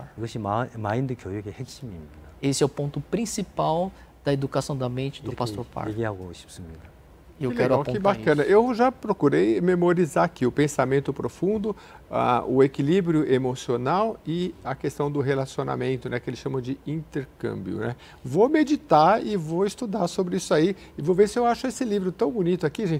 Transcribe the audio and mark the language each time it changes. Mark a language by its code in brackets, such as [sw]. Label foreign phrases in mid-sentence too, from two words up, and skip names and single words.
[ko] 이것이 마인드 교육의 핵심입니다. [pt] Esse é o ponto principal da educação da mente do [ko] 이렇게 [pt] Pastor Park. [ko] 얘기하고 싶습니다. [pt] E eu Que quero legal, que apontar bacana. isso. Eu já procurei memorizar aqui o pensamento profundo, o equilíbrio emocional e a questão do relacionamento, né, que eles chamam de intercâmbio, né? Vou meditar e vou estudar sobre isso aí e vou ver se eu acho esse livro tão bonito aqui, gente.